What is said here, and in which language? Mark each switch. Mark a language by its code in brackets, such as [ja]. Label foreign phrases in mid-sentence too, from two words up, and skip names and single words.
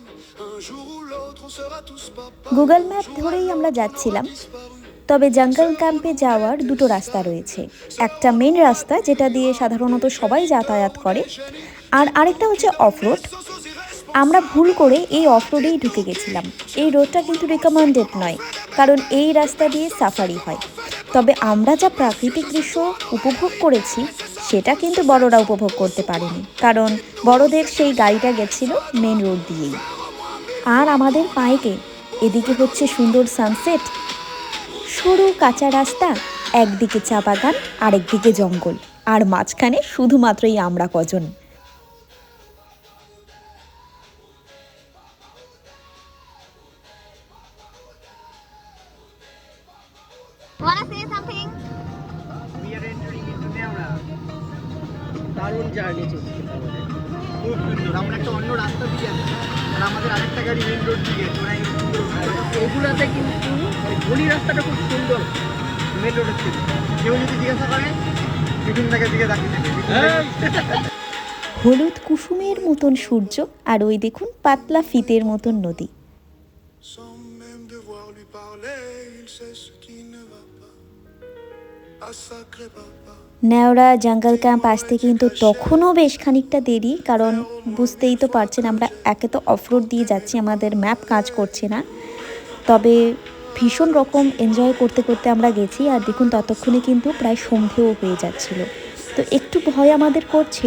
[fr] Un jour ou l'autre, on sera tous papa. [bn] গুগল ম্যাপ ধরেই আমরা যাচ্ছিলাম, তবে জঙ্গল ক্যাম্পে যাওয়ার 2টো রাস্তা রয়েছে। একটা মেন রাস্তা যেটা দিয়ে সাধারণত সবাই যাতায়াত করে, আর আরেকটা হচ্ছে অফরোড। আমরা ভুল করে এই অফরোডেই ঢুকে গেছিলাম। এই রোডটা কিন্তু রিকমেন্ডেড নয়, কারণ এই রাস্তা দিয়ে সাফারি হয়। তবে আমরা যা প্রাকৃতিক দৃশ্য উপভোগ করেছি সেটা কিন্তু বড়রা উপভোগ করতে পারেনি, কারণ বড়দের সেই গাড়িটা গেছিল [en] main road [bn] দিয়েই। আর আমাদের পায়েকে এদিকে হচ্ছে সুন্দর সানসেট, সরু কাঁচা রাস্তা, একদিকে চা বাগান আরেকদিকে জঙ্গল, আর মাঝখানে শুধুমাত্রই আমরা কজন। [en] Wanna say something? [bn] দারুণ জার্নি চলছে আমাদের, খুব সুন্দর। আমরা একটা অন্য রাস্তা দিয়ে যাচ্ছি, আর আমাদের আরেকটা গাড়ি [en] main road [bn] দিয়ে এগুলোতে কিন্তু গলি রাস্তাটা খুব সুন্দর [en] main road [bn] থেকে। কেউ যদি জিজ্ঞাসা করে বিপিনদাকে দিকে তাকিয়ে থাকে। হলুদ কুসুমের মতন সূর্য, আর ওই দেখুন পাতলা ফিতের মতন নদী। [fr] Sans même devoir lui parler, il sait ce qui ne va pas. Ah sacré papa. [bn] নেওড়া জঙ্গল ক্যাম্প আসতে কিন্তু তখনও বেশ খানিকটা দেরি, কারণ বুঝতেই তো পারছেন আমরা একে তো অফরোড দিয়ে যাচ্ছি, আমাদের ম্যাপ কাজ করছে না। তবে ভীষণ রকম এনজয় করতে করতে আমরা গেছি, আর দেখুন ততক্ষণে কিন্তু প্রায় সন্ধেও হয়ে যাচ্ছিল, তো একটু ভয় আমাদের করছিল।